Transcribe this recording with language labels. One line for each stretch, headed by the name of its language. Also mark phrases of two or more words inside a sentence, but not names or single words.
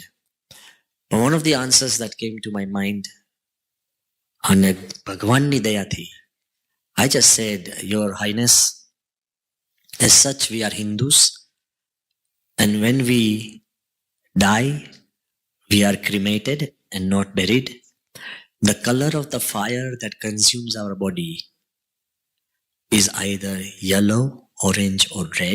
English: But one of the answers that came to my mind,
Gujarati: અને ભગવાનની દયાથી,
English: I just said, Your Highness, as such we are Hindus, and when we die, we are cremated and not buried. The color of the fire that consumes our body is either yellow, orange, or red.